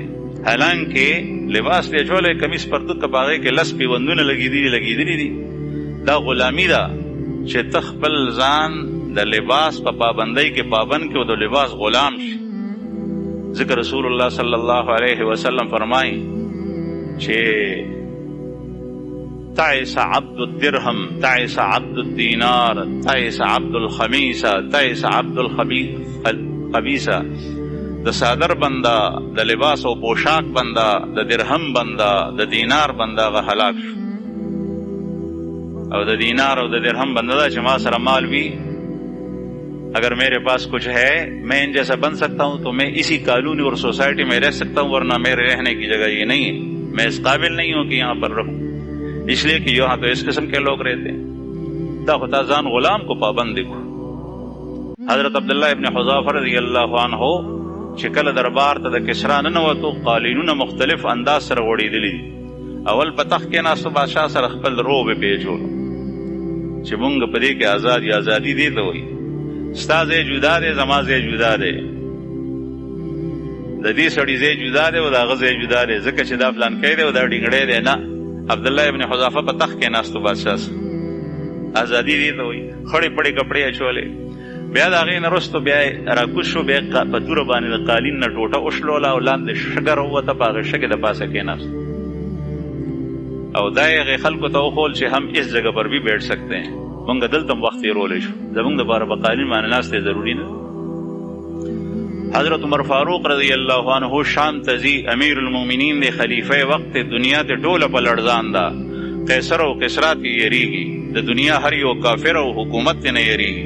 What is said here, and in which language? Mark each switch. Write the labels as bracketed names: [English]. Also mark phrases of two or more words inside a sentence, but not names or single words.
[Pashto] حالانکې لباس دی اچولی، کمیس پرتوک که په هغې کې لس پیوندونه لګېدلي دي. دا غلامي ده چې ته خپل ځان د لباس په پابندۍ کې پابند کې او د لباس غلام شي. [Arabic] ذکر رسول الله صلی الله علیه وسلم [Pashto] فرمایي چې [Arabic] تعس عبد الدرهم، تعس عبد الدینار، تعس عبد الخمیسه، تعس عبد الخبیثه. [Pashto] د صادر بنده، د لباس او پوشاک بنده، د درهم بنده، د دینار بنده هغه هلاک شو. او د دینار او د درهم بنده دا چې ما سره مال وي، [Urdu] اگر میرے پاس کچھ ہے میں ان جیسا بن سکتا ہوں تو میں اسی کالونی اور سوسائٹی میں رہ سکتا ہوں، ورنہ میرے رہنے کی جگہ یہ نہیں ہے. میں اس قابل نہیں ہوں کہ یہاں پر رہوں، اس لیے کہ یہاں تو اس قسم کے لوگ رہتے ہیں. [Pashto] دا خدا ځان غلام کو پابند دیکھو. حضرت عبداللہ ابن حذافہ [Arabic] رضی اللہ عنہ [Pashto] چې کله دربار ته د کسرا ننوتو، قالینونه مختلف انداز سره غوړېدلي دي. اول په تخت کې ناستو بادشاه سره خپل روب یې پیچولو چې مونږ په دې کې ازادي دې ته وایي. ستا ځای جدا دی، زما ځای جدا دی، د دې سړي ځای جدا دی او د هغه ځای جدا دی، ځکه چې دا فلانکی دی او دا ډینګړی دی. نه، عبدالله ابن حذافه په تخت کې ناستو بادشاه سره، ازادي دې ته وایي. خړې پړې کپړې اچولې. بیا د هغې نه وروستو بیا راکوز شو، بیا په توره باندې د قالین نه ټوټه وشلوله او لاندې شګه راووته، په هغې شګې د پاسه کېناست. او دا یې هغې خلکو ته وښول چې [Urdu] هم اس جگہ پر بھی بیٹھ سکتے ہیں. [Pashto] مونږ دلته هم وخت تېرولی شو، زمونږ دپاره په قالین باندې ناستې ضروري نه. حضرت عمر فاروق [Arabic] رضی الله عنه [Pashto] شام ته ځي، امیر المؤمنین دی، خلیفه وقت، دنیا ته ټوله په لړزان ده. قیصر او قیصرا ته یریږي، د دنیا هر یو کافر او حکومت ته نه یریږي.